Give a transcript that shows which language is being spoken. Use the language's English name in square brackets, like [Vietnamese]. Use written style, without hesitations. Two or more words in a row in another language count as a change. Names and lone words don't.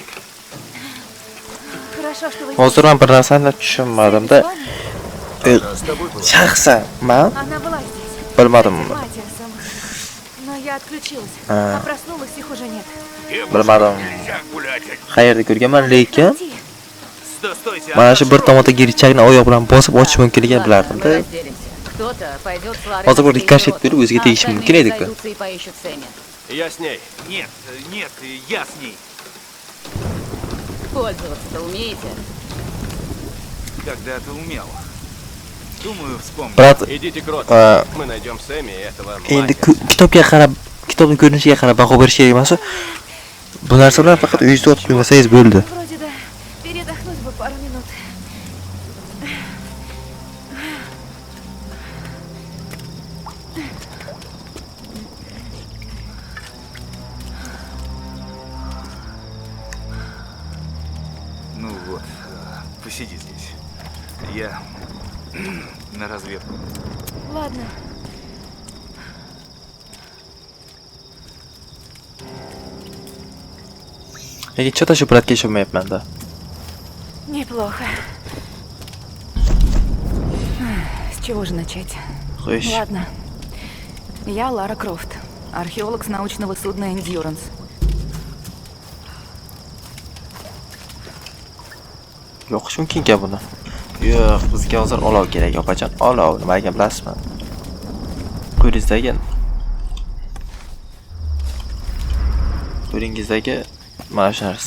[Russian] Хорошо, что вы... [Uzbek] Hozir men bir narsani tushunmadim-da. [Russian] С тобой было. [Uzbek] Shaxsan men [Russian] Она была здесь. [Uzbek] bilmadim. [Russian] Матерсом. Но я отключилась. А. А проснулась, их уже нет. [Uzbek] Bilmadim. [Russian] Нельзя гулять. [Uzbek] Qayerda ko'rganman, lekin [Russian] Пойти. Стойте, [Uzbek] mana shu bir tomonda girchakni oyoq bilan bosib ochish mumkinligini bilardim-da. [Russian] Кто-то пойдет с Ларой [Uzbek] Hozir bu [Russian] на [Uzbek] rikoshet [Russian] перекрёсток, [Uzbek] berib o'ziga [Russian] а [Uzbek] tegishi mumkin [Russian] остальные [Uzbek] edi-ku. [Russian] разойдутся и поищут Сэмми. Я с ней. Нет, нет, я с ней. Пользоваться-то умеете? Когда-то умел. Думаю, вспомню. [Uzbek] Brat, [Russian] Идите к Роту. Мы найдем Сэмми и этого [Uzbek] endi [Russian] Майка. [Uzbek] kitobga qarab, kitobning ko'rinishiga qarab baho berish kerak emas. Bu narsalar faqat uyingizda o'tib qo'ymasangiz bo'ldi. [Russian] Вроде да. Передохнуть бы пару минут. Ну вот, посиди здесь. Я на разведку. Ладно. [Uzbek] Lekin chota shu bratga ishonmayapman-da. [Russian] Неплохо. С чего же начать? [Uzbek] Qo'yish. [Russian] Ладно. Я Лара Крофт, археолог с научного судна Endurance. [Uzbek] Yoqish mumkin-ku buni. Yo'q, bizga hozir olov kerak, opajon. Olov, nimaga bilasizmi? Qo'lingizdagi mana shu narsa.